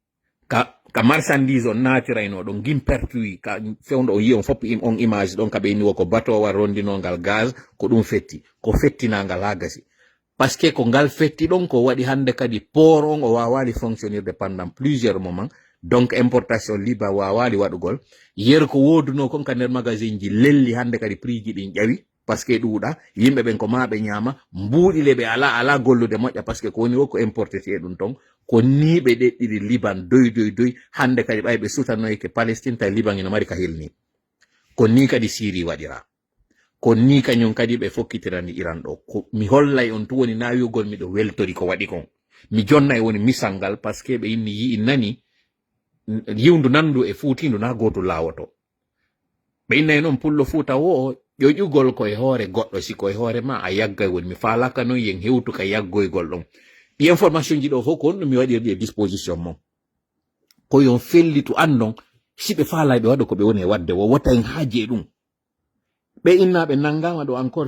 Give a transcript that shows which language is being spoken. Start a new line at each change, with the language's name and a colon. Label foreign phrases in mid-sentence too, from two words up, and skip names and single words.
Fula: ka marchandise on natirayno ɗon gimpertuyi ka fewdo o yi on fop on image ɗon kaɓe inni wo ko batowa rondinogal gaz ko ɗum fetti ko fettinagal ha gasi
French: par ce que
Fula: ko ngal fetti ɗon ko waɗi hande kadi port on o wawali fonctionnirde
French: pendant plusieurs moments donc importation
Fula: liba wawali waɗugol yer ko woduno kon ka nder magasin ji lelli hande kadi prix ji ɗin ƴawi
French: par ce que
Fula: ɗuuɗa yimɓe ɓen ko maɓe ñama mbuuɗi le ɓe ala gollude moƴƴa
French: par ce que
Fula: ko woni wo ko importete ɗum ton ko ni ɓe ɗeɗɗiri Liban doy hande kadi ɓay ɓe sutanoyke Palestine tawi Liban ina mari ka hilni ko ni kadi Syrie waɗira ko ni kañum kadi ɓe fokkitirani Iran ɗo ko mi hollay on tu woni nawiyugol miɗo weltori ko waɗi kon mi jonnay woni misal ngal par ce que ɓe inni yi nani yiwndu nandu e fuutindu na goto lawoto ɓe innay noon pullo Fuuta wo ƴoƴugol koye hoore goɗɗo si koye hoore ma a yaggay woni mi falaka noon yen hewtu ka yaggoygol ɗon ɗi information ji ɗo fof ko on ɗum mi waɗirɗi e disposition mon ko yon fellitu andon si ɓe faalay ɓe waɗa ko ɓe woni e wadde wo tayin haaje ɗum ɓe innaɓe nangama ɗo encore